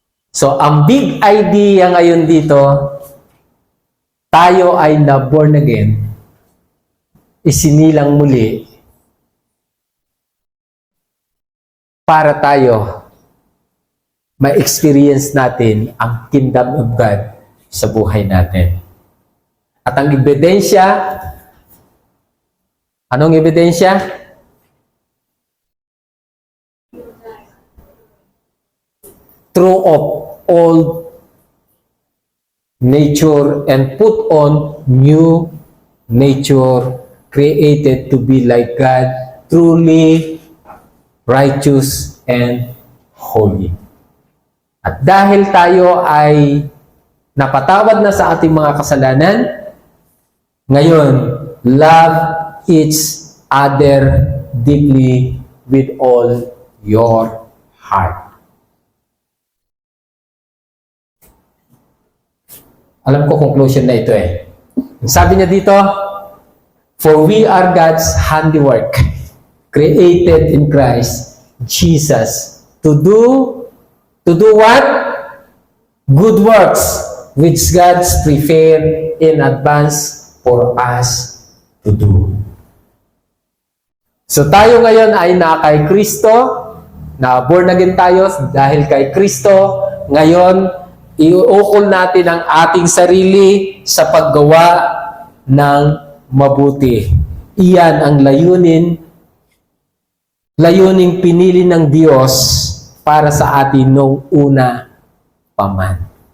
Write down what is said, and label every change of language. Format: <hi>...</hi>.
<tl>So, ang big idea ngayon dito, tayo ay na-born again, isinilang muli, para tayo ma-experience natin ang kingdom of God sa buhay natin. At ang ebidensya, anong ebidensya?</tl> <en>Throw off old nature and put on new nature created to be like God, truly righteous and holy.</en> <tl>At dahil tayo ay napatawad na sa ating mga kasalanan, ngayon,</tl> <en>love each other deeply with all your heart.</en> <tl>Alam ko conclusion na ito eh. Sabi niya dito,</tl> <en>for we are God's handiwork. created in Christ Jesus to do what? Good works which God's prepared in advance for us to do.</en> <tl>So tayo ngayon ay na kay Kristo, na born again tayo dahil kay Kristo. Ngayon, iuukol natin ang ating sarili sa paggawa ng mabuti. Iyan ang layuning pinili ng Diyos para sa atin nung una pa man.</tl>